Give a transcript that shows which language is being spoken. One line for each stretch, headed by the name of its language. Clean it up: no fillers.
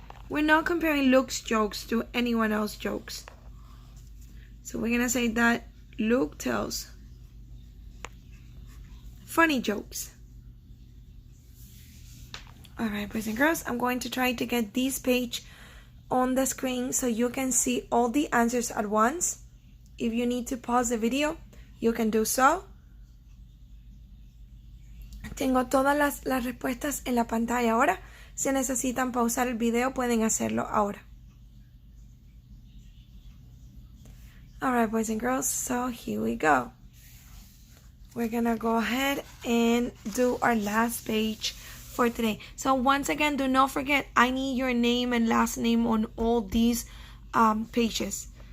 English: We're not comparing Luke's jokes to anyone else's jokes. So we're going to say that Luke tells funny jokes. Alright, boys and girls, I'm going to try to get this page on the screen so you can see all the answers at once. If you need to pause the video, you can do so.
Spanish: Tengo todas las respuestas en la pantalla ahora. Si necesitan pausar el video, pueden hacerlo ahora.
English: Alright, boys and girls, so here we go. We're gonna go ahead and do our last page for today. So once again, do not forget, I need your name and last name on all these pages.